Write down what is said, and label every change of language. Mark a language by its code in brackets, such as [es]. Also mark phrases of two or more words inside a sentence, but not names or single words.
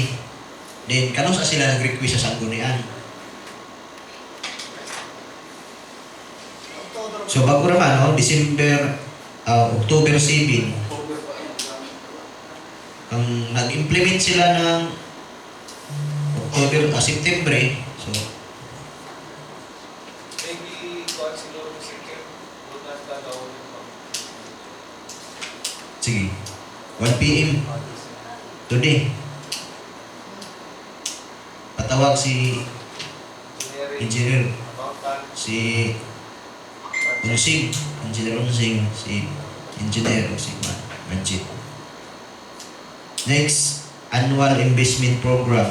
[hil] Then kano sa sila nag-request sa sanggunian. So bago naman, October 7, ang nag-implement sila ng September, so Maybe kuan siguro Mr. [tl] Chair, huwag lang gagawin ito. sige, 1 p.m. today. Patawag si Engineer, Accountant, si Unsing, Engineer Unsing, si Engineer si Manjit. [en] Next, annual investment program.